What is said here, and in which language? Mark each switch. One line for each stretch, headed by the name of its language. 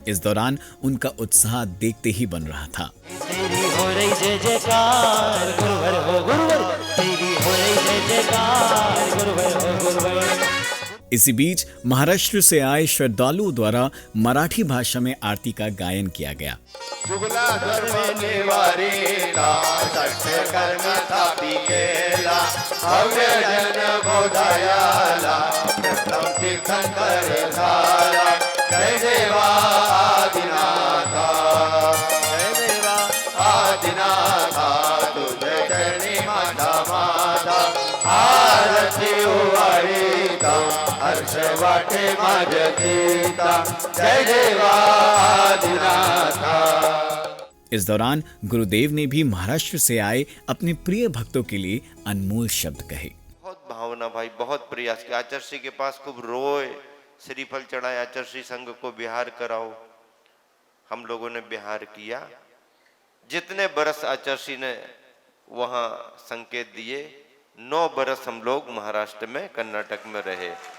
Hindi: इस दौरान उनका उत्साह देखते ही बन रहा था। तेरी हो रही जय जयकार गुरुवर हो गुरुवर, तेरी हो रही जय जयकार गुरुवर हो गुरुवर। इसी बीच महाराष्ट्र से आए श्रद्धालुओं द्वारा मराठी भाषा में आरती का गायन किया गया।
Marathi: जुगला धर्म निवारेला, सत्य कर्म स्थापिकेला, भव्य जन बोधायाला, प्रथम तीर्थंकर झाला, जय देवा आदिनाथा, जय देवा आदिनाथा, तुझे चरणी माता माता, आरती उवाळीता, हर्ष वाटे माझ्या गीता, जय देवा आदिनाथा।
Hindi: इस दौरान गुरुदेव ने भी महाराष्ट्र से आए अपने प्रिय भक्तों के लिए अनमोल शब्द कहे। बहुत भावना भाई, बहुत प्रयास किया, आचार्य के पास खूब रोए, श्रीफल चढ़ाए, आचार्य संघ को बिहार कराओ। हम लोगों ने बिहार किया, जितने बरस आचार्य ने वहां संकेत दिए, 9 बरस हम लोग महाराष्ट्र में कर्नाटक में रहे।